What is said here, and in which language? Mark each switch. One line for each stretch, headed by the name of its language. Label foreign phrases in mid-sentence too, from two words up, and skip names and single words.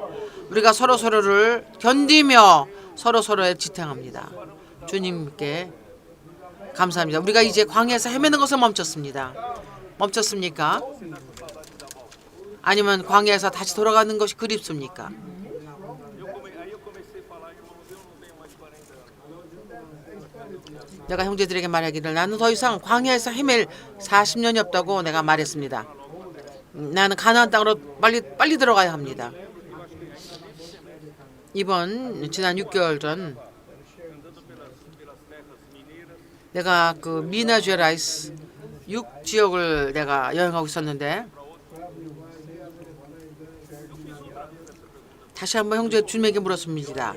Korean: 우리가 서로를 견디며 서로에 지탱합니다. 주님께 감사합니다. 우리가 이제 광야에서 헤매는 것을 멈췄습니다. 멈췄습니까? 아니면 광야에서 다시 돌아가는 것이 그립습니까?
Portuguese: Aí eu comecei a falar, irmãos, eu não tenho mais 40 anos.
Korean: 내가 형제들에게 말하기를 나는 더 이상 광야에서 헤맬 40년이 없다고 내가 말했습니다. 나는 가나안 땅으로 빨리 들어가야 합니다. 지난 6개월 전 내가 그 미나제라이스 6지역을 내가 여행하고 있었는데 다시 한번 형제 주님에게 물었습니다.